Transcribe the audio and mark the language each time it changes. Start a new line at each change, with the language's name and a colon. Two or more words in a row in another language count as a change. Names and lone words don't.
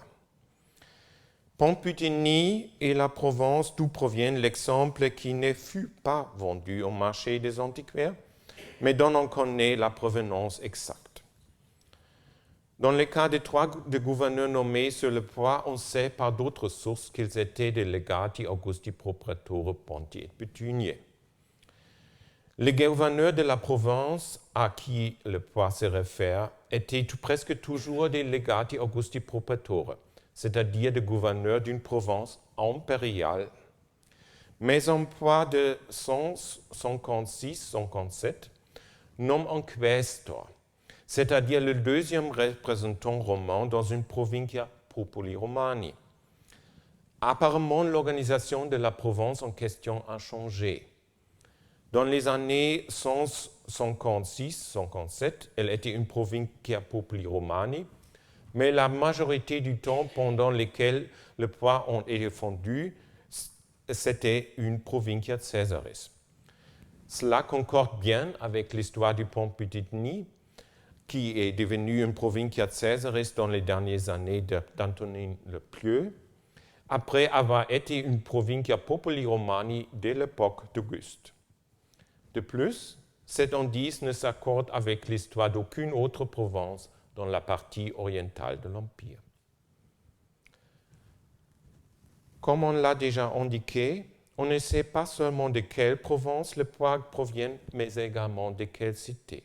French: Ponte Bithynie est la province d'où provient l'exemple qui ne fut pas vendu au marché des antiquaires, mais dont on connaît la provenance exacte. Dans le cas des 3 gouverneurs nommés sur le poids, on sait par d'autres sources qu'ils étaient des
Latin: legati Augusti pro praetore Ponti et Bithyniae.
French: Les gouverneurs de la province à qui le poids se réfère étaient presque toujours des
Latin: legati Augusti pro praetore,
French: c'est-à-dire des gouverneurs d'une province impériale. Mais un poids de 156-157 nomme un questor, c'est-à-dire le deuxième représentant romain dans une
Latin: provincia populi romani.
French: Apparemment, l'organisation de la province en question a changé. Dans les années 156-157, elle était une
Latin: provincia populi romani,
French: mais la majorité du temps pendant lequel le poids a été fondu, c'était une
Latin: provincia Caesaris.
French: Cela concorde bien avec l'histoire du Ponte Bithynie, qui est devenue une
Latin: provincia Caesaris
French: dans les dernières années d'Antonin le Pieux, après avoir été une
Latin: provincia populi romani
French: dès l'époque d'Auguste. De plus, cet indice ne s'accorde avec l'histoire d'aucune autre province dans la partie orientale de l'Empire. Comme on l'a déjà indiqué, on ne sait pas seulement de quelle province le poids provient, mais également de quelle cité.